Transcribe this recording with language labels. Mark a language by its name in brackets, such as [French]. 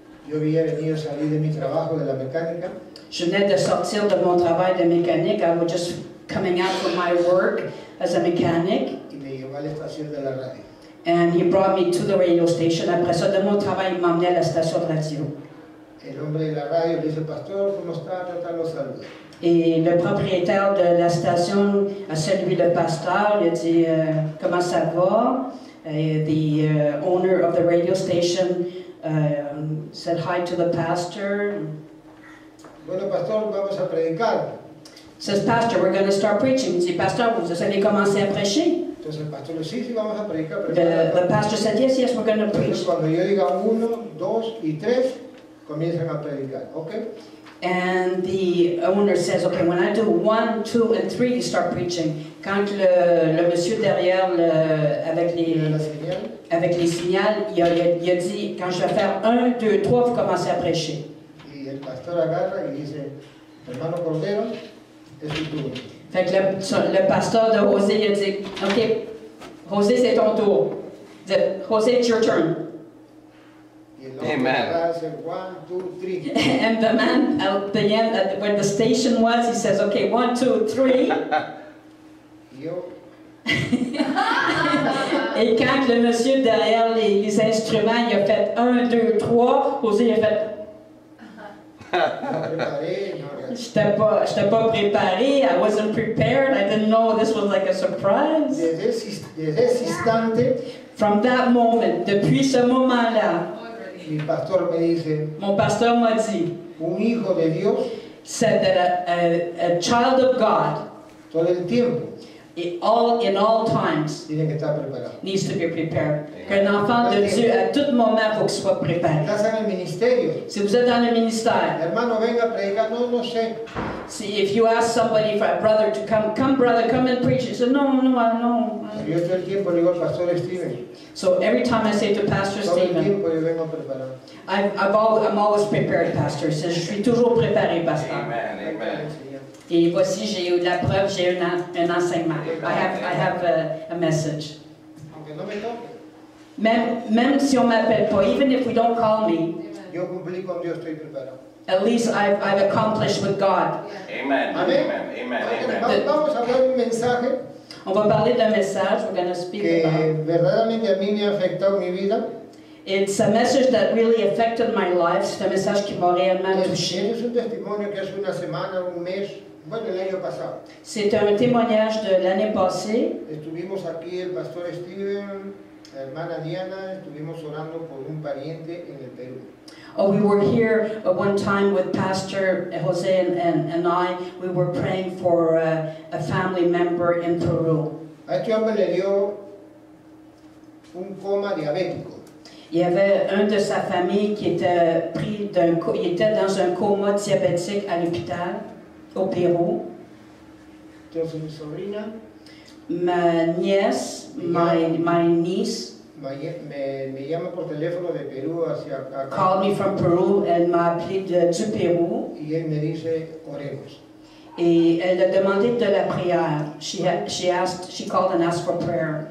[Spanish] Yo había venido a salir de mi trabajo de la mecánica. [French] Je venais de sortir de mon travail de mécanique. [English] I was just coming out from my work as a mechanic. [Spanish] Y me llevó a la estación de la radio. [English] And he brought me to the radio station. [French] Après ça, de mon travail, il m'a emmené à la station de radio. [Spanish] El hombre de la radio le dice, pastor, ¿cómo está? Trata los saludos. [French] Et le propriétaire de la station a salué le pasteur. Il a dit comment ça va? [English] The owner of the radio station said hi to the pastor. [Spanish] Bueno, pastor, vamos a predicar. [English] Says, Pastor, we're going to start preaching. [French] Il dit, Pasteur, vous allez commencer à prêcher? [Spanish] Entonces el pastor le dice, sí, vamos a predicar. [English] The pastor said, yes, we're going to [Spanish] Entonces [English] preach. [Spanish] cuando yo diga 1, 2 y 3, comienzan a predicar, ¿ok? [English] And the owner says, okay, when I do 1, 2, and 3, you start preaching. [French] Quand le monsieur derrière, avec les signaux, il a dit, quand je vais faire 1, 2, 3, vous commencez à prêcher. [Spanish] Y el pastor agarra y dice, hermano Cordero, es tu turno. [French] Fait que le pasteur de José, il a dit, ok, José, c'est ton tour. Il dit, José, [English] it's your turn. Amen. 1, 2, 3. And the man at the end, where the station was, he says, okay, 1, 2, 3. [Spanish] Yo, [French] Et quand le monsieur derrière les instruments, il a fait 1, 2, 3, José il a fait... [Spanish] no preparé, no. [French] J'étais pas préparé, [English] I wasn't prepared, I didn't know this was like a surprise. [Spanish] Desde ese instante, [English] From that moment, [French] depuis ce moment-là, [Spanish] mi pastor me dice, [French] mon pasteur m'a dit, [Spanish] un hijo de Dios, [English] said that a child of God, [Spanish] todo el tiempo, [English] in all times, [Spanish] tiene que estar preparado. [English] needs to be prepared. [French] Qu'un enfant de Dieu, à tout moment, il faut qu'il soit préparé. [Spanish] Estás en el ministerio. [French] Si vous êtes dans le ministère, [Spanish] Hermano, venga a predicar. No, no sé. [English] see, if you ask somebody, for a brother to come brother, come and preach. He said, no. [Spanish] Yo todo el tiempo le digo al pastor Steven. [English] So every time I say to Pastor [Spanish] Todo el [English] Stephen, [Spanish] tiempo yo vengo preparado. [English] I'm always prepared, Pastor. [French] Je suis toujours préparé, Pastor. [English] Amen. Amen. [French] Et voici, j'ai eu la preuve, j'ai eu un enseignement. [English] I have a message. [Spanish] Aunque no me toque, [French] Même si on m'appelle pas, [English] even if we don't call me, [Spanish] yo cumplí con Dios, estoy preparado. [English] at least I've accomplished with God. Amen. [Spanish] Amén. [English] Amen. Amen. [Spanish] Vamos a hablar de un mensaje [French] On va parler d'un message, [English] we're going to speak [Spanish] que [English] about. [Spanish] verdaderamente a mí me ha afectado mi vida. [English] It's a message that really affected my life. [French] C'est un message qui m'a réellement touché. [Spanish] Es un testimonio que hace una semana, un mes, bueno, el año pasado. [French] C'est un témoignage de l'année passée. [Spanish] Estuvimos aquí el pastor Steven, la hermana Diana, estuvimos orando por un pariente en el Perú. [English] We were here one time with Pastor Jose and I. We were praying for a family member in Peru. [Spanish] A este hombre le dio un coma diabético. [French] Il y avait un de sa famille qui était il était dans un coma diabétique à l'hôpital au Pérou. [Spanish] Entonces mi sobrina [French] ma nièce, [English] my niece, [Spanish] me llama por teléfono de Perú hacia acá [English] called me from Peru. [French] Elle m'a appelé du Pérou. [Spanish] y él me dice, oremos. [French] Et elle a demandé de la prière. [English] She called and asked for prayer.